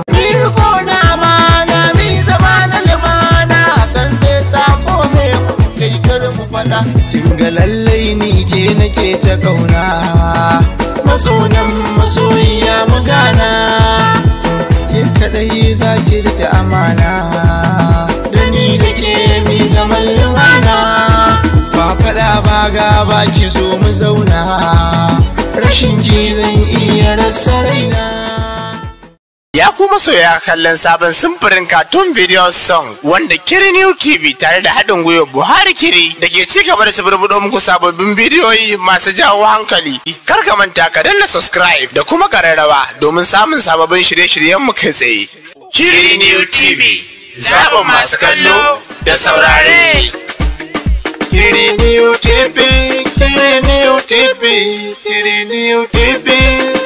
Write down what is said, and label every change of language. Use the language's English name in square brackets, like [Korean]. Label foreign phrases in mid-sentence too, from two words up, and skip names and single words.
[Hausa] mirko na mana mi zama na limana hakan sai sako mai kai kar mu fada kinga lallai ni ke nake ta kauna masonan masoyiya mu gana ke kadai zaki rike amana da ni da ke mi zaman lumana ba fada ba gaba ki zo mu zauna rashin ki zan iya rasa raina. Ya kuma soya kallon sabon simfirin [English] cartoon video song [Hausa] wanda Kiri New TV tare da haɗin gwiwa Buhari Kiri da ke ci gaba da saburbuɗo muku sababbin bidiyoyi masu jawo hankali. Kar ka manta ka danna subscribe da kuma ƙararrawa domin samun sababbin shirye-shiryen mu kai tsaye. Kiri New TV, zaɓin masu kallo da saurare. Kiri New TV, Kiri New TV, Kiri New TV.